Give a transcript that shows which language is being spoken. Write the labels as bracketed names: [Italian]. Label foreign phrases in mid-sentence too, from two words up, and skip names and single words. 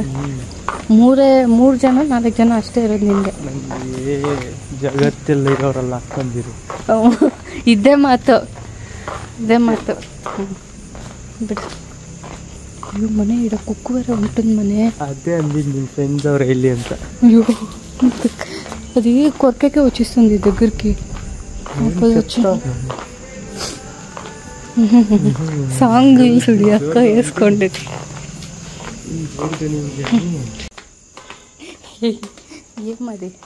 [Kannada] 3 ಜನ 4 ಜನ ಅಷ್ಟೇ ಇರೋದು ನಿಮಗೆ? ಜಗತ್ತೆಲ್ಲ ಇರೋರೆಲ್ಲ ಹಾಕೊಂಡಿರು. ಇದೇ ಮಾತು ಬಿಡು. ಅಯ್ಯೋ, ಮನೆ ಇಡೋ ಕುಕ್ಕುವರ ಉಂಟದ ಮನೆ. ಅದೇ ಅಂದಿದ್ದು ನಿಮ್ಮ ಫ್ರೆಂಡ್ಸ್ ಅವ್ರು ಎಲ್ಲಿ ಅಂತ. [Telugu] అయ్యో అది కొరకకే వచ్చేస్తుంది దగ్గరికి. సాంగ్ చూడి అక్క వేసుకోండి. ఏమది